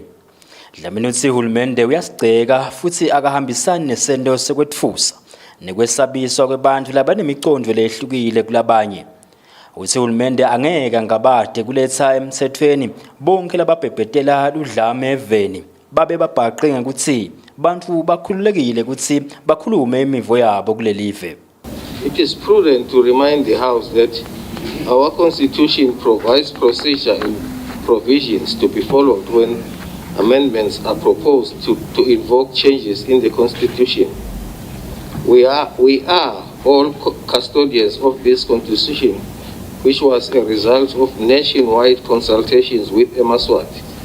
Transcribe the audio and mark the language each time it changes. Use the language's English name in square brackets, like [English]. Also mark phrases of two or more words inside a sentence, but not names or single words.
[Swati] Dlamini utsi uhulumende uyasigceka futhi akahambisani nesento sekwetfusa nekwesabiswa kwebantfu labanemicondvo lehlukile kulabanye. Uthi uhulumende angeke ngabade kuletha emthethweni bonke lababhebhetela ludlame eveni babe babhaqe ngekuthi bantfu bakhululekile ukuthi bakhulume imivo yabo kulelive. [English] It is prudent to remind the House that our Constitution provides procedure and provisions to be followed when amendments are proposed to invoke changes in the Constitution. We are all custodians of this Constitution, which was a result of nationwide consultations with Eswatini.